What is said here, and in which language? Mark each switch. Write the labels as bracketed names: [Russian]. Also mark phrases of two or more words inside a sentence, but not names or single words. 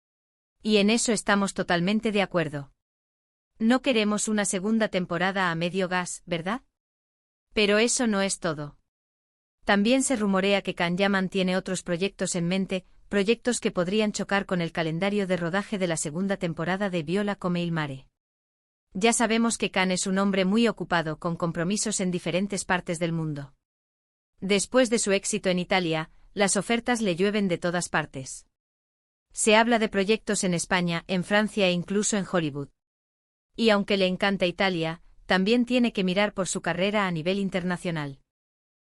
[Spanish] Y en eso estamos totalmente de acuerdo. No queremos una segunda temporada a medio gas, ¿verdad? Pero eso no es todo. También se rumorea que Can Yaman tiene otros proyectos en mente, proyectos que podrían chocar con el calendario de rodaje de la segunda temporada de Viola come il mare. Ya sabemos que Can es un hombre muy ocupado con compromisos en diferentes partes del mundo. Después de su éxito en Italia, las ofertas le llueven de todas partes. Se habla de proyectos en España, en Francia e incluso en Hollywood. Y aunque le encanta Italia, también tiene que mirar por su carrera a nivel internacional.